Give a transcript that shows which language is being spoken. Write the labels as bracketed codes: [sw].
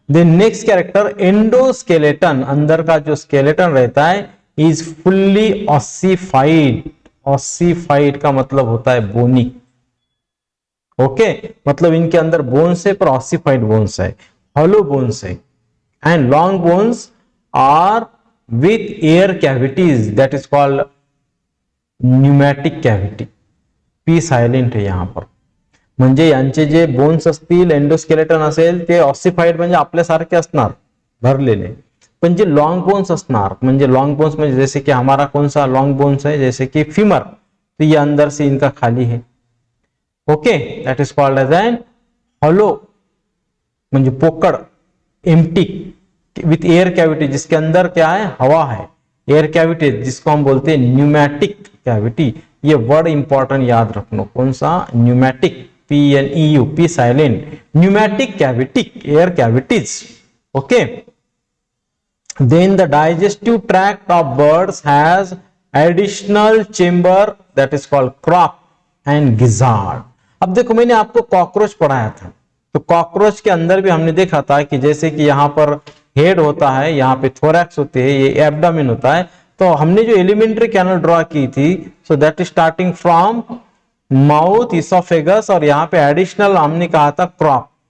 [en] the next character, [hi] endoskeleton, अंदर का जो स्केलेटन रहता है [en] is fully ossified, [hi] ऑसिफाइड का मतलब होता है बोनी। ओके, मतलब इनके अंदर बोन्स है पर ऑसिफाइड बोन्स है, हॉलो बोन्स है। [en] And long bones are with air cavities, that is called pneumatic cavity. [mr] P silent आहे [hi] यहां पर, [mr] म्हणजे यांचे जे बोन्स असतील, एंडोस्केलेटन असेल, ते ऑसिफाइड म्हणजे आपल्यासारखे असणार, भरलेले। पण जे लॉन्ग बोन्स असणार, म्हणजे लॉन्ग बोन्स म्हणजे [hi] जैसे कि हमारा कौन सा लॉन्ग बोन्स है, जैसे कि फीमर, तो ये अंदर से इनका खाली है। Okay, [en] that is called as an hollow, [mr] म्हणजे पोकड़, [hi] एम्प्टी विथ एयर कैविटी, जिसके अंदर क्या है, हवा है, एयर कैविटी, जिसको हम बोलते हैं न्यूमैटिक कैविटी। ये वर्ड इंपॉर्टेंट याद रखना, कौन सा, pneumatic, PNEU, P silent, pneumatic cavity, air cavities. [en] Okay, then the digestive tract of birds has additional chamber that is called crop and gizzard। [hi] अब देखो, मैंने आपको कॉकरोच पढ़ाया था, तो कॉकरोच के अंदर भी हमने देखा था कि जैसे कि यहाँ पर हेड होता है, यहाँ पे थोरैक्स होते हैं, ये एब्डामिन होता है। तो हमने जो एलिमेंट्री कैनल ड्रॉ की थी, [en] so that is starting from mouth, [hi] oesophagus, और यहाँ पे एडिशनल हमने कहा था क्रॉप।